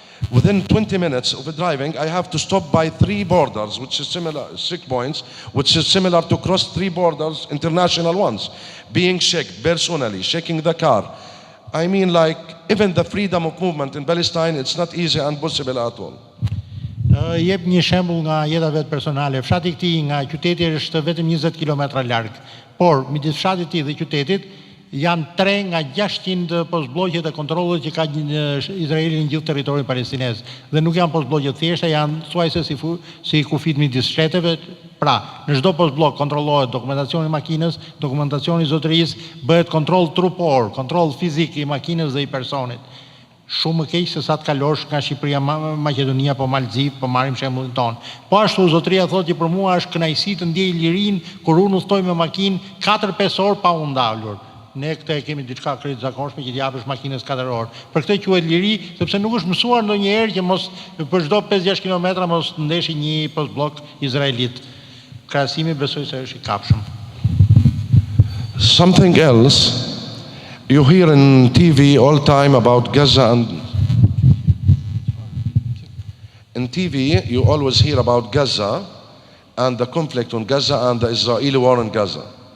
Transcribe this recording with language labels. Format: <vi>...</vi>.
<en>Within 20 minutes of driving, I have to stop by 3 borders, which is similar, checkpoints, which is similar to cross 3 borders, international ones, being checked personally, checking the car. I mean, like, even the freedom of movement in Palestine, it's not easy and possible at all.</en> <sq>Jep një shembull nga jeta vet personale. Fshati i këtij nga qyteti është vetëm 20 kilometra larg, por midis fshatit të tij dhe qytetit janë 3 nga 600 postbllogjet e kontrollit që ka Izraeli në gjithë territorin palestinez. Dhe nuk janë postbllogje të thjeshta, janë thuajse si kufit midis shteteve. Pra, në çdo postbllok kontrollohet dokumentacioni i makinës, dokumentacioni i zotërisë, bëhet kontroll trupor, kontroll fizik i makinës dhe i personit. Shumë më keq se sa të kalosh nga Shqipëria, Maqedonia, po Malzi, po marrim shembullin ton. Po ashtu zotëria thotë që për mua është kënaqësi të ndjej lirinë kur unë udhtoj me makinë 4-5 orë pa u ndalur. Ne këtë e kemi diçka krejt zakonshme që t'i japësh makinës 4 orë. Për këtë quhet liri, sepse nuk është mësuar ndonjëherë që mos për çdo 5-6 kilometra mos ndeshi një postblok izraelit. Krahasimi besoj se është i kapshëm.</sq> <en>Something else, you hear in TV all time about Gaza and in TV you always hear about Gaza and the conflict on Gaza and the Israeli war on Gaza.</en>